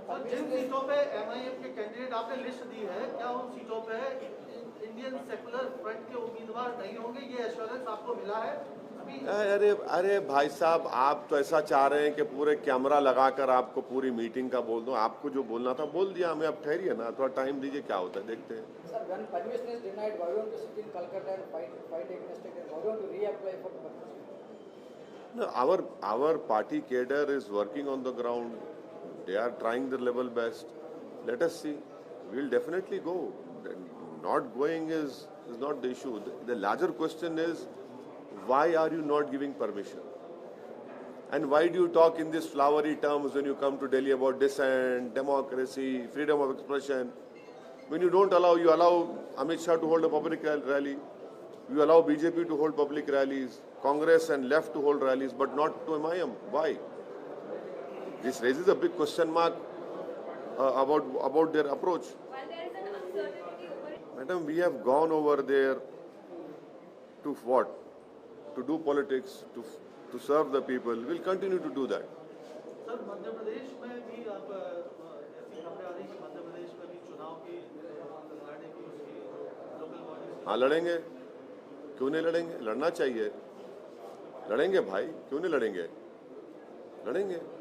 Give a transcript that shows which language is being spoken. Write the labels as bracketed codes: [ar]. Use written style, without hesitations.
[hi] जिन सीटों पे एमआईएम के कैंडिडेट आपने लिस्ट दी है, क्या उन सीटों पे इंडियन सेकुलर फ्रंट के उम्मीदवार नहीं होंगे, ये एश्योरेंस आपको मिला है अभी? अरे भाई साहब, आप तो ऐसा चाह रहे हैं कि पूरे कैमरा लगाकर आपको पूरी मीटिंग का बोल दूं। आपको जो बोलना था बोल दिया हमें, अब ठहरिए ना, थोड़ा टाइम दीजिए, क्या होता है देखते हैं। [en] Sir, when permission is denied, why don't you sit in Calcutta and fight against it? Why don't you reapply for permission? No, our party cadre is working on the ground. They are trying their level best. Let us see. We'll definitely go. Not going is not the issue. The larger question is, why are you not giving permission? And why do you talk in these flowery terms when you come to Delhi about dissent, democracy, freedom of expression? When you don't allow, you allow Amit Shah to hold a public rally. You allow BJP to hold public rallies, Congress and left to hold rallies, but not to MIM. Why? This raises a big question mark about their approach. While there is an uncertainty over it. Madam, we have gone over there to what? To do politics, to serve the people. We'll continue to do that. [hi] Sir Madhya Pradesh में भी आप ऐसी खबरें आ रही कि मध्य प्रदेश में भी चुनाव की लड़ने की उसकी लोकल बॉडी। हाँ, लड़ेंगे, क्यों नहीं लड़ेंगे? लड़ना चाहिए, लड़ेंगे भाई, क्यों नहीं लड़ेंगे? लड़ेंगे।